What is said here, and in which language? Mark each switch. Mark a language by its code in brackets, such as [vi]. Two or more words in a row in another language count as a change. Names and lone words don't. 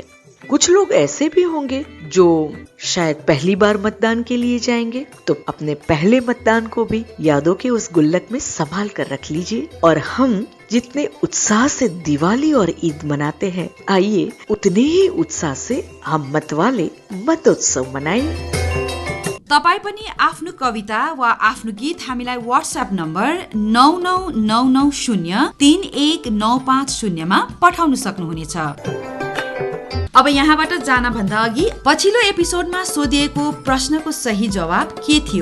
[hi] कुछ लोग ऐसे भी होंगे जो शायद पहली बार मतदान के लिए जाएंगे, तो अपने पहले मतदान को भी यादों के उस गुल्लक में संभाल कर रख लीजिए। और हम जितने उत्साह से दिवाली और ईद मनाते हैं, आइए उतने ही उत्साह से हम मतवाले मतोत्सव मनाएं। [ne] तपाईँ पनि आफ्नो कविता वा आफ्नो गीत हामीलाई व्हाट्सएप नम्बर 9999031950 मा पठाउन सक्नुहुनेछ। अब यहाँबाट जान भन्दा अघि पछिल्लो एपिसोडमा सोधिएको प्रश्नको सही जवाब के थियो?